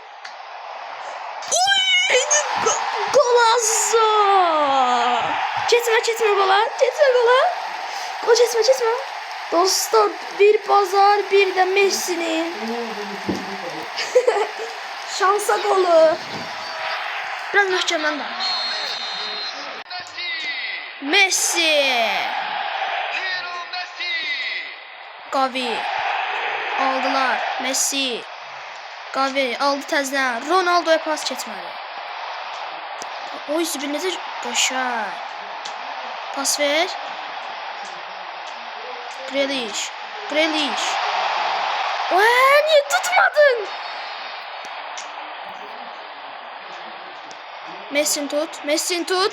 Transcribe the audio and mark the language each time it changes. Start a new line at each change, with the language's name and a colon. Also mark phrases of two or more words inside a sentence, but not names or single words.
Azerbaijani: Uy! Golazo! Keçmə gola. Gol keçmə. Dostlar bir bazar bir də Messi'nin şansa golü. Biraz möhkəmdən danış. Messi. Gavi. Aldılar. Messi. Gavi aldı təzdən. Ronaldo'ya pas keçmədi. Oy Zibir necə qəşəng. Pas ver. Grealish. Niye tutmadın? Messi tut.